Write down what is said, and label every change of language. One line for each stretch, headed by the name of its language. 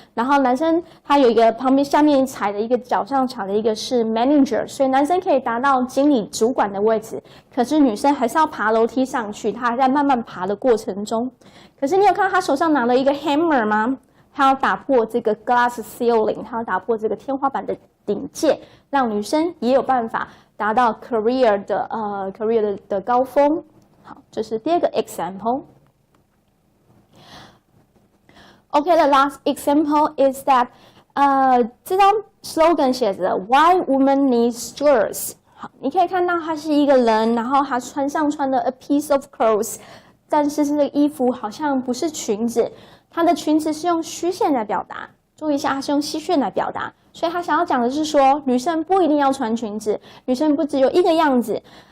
Chinese: 然后男生他有一个旁边下面踩的一个脚上踩的一个是 manager， 所以男生可以达到经理主管的位置，可是女生还是要爬楼梯上去，她还在慢慢爬的过程中。可是你有看到他手上拿了一个 hammer 吗？他要打破这个 glass ceiling， 他要打破这个天花板的顶界，让女生也有办法达到 career 的高峰。好，这是第二个 example。
English: Okay, the last example is that
Chinese: 这张 slogan 写着
English: Why women need skirts。
Chinese: 好，你可以看到他是一个人，然后他穿了
English: a piece of clothes。
Chinese: 但是这个衣服好像不是裙子，它的裙子是用虚线来表达。注意一下，它是用虚线来表达，所以他想要讲的是说，女生不一定要穿裙子，女生不只有一个样子。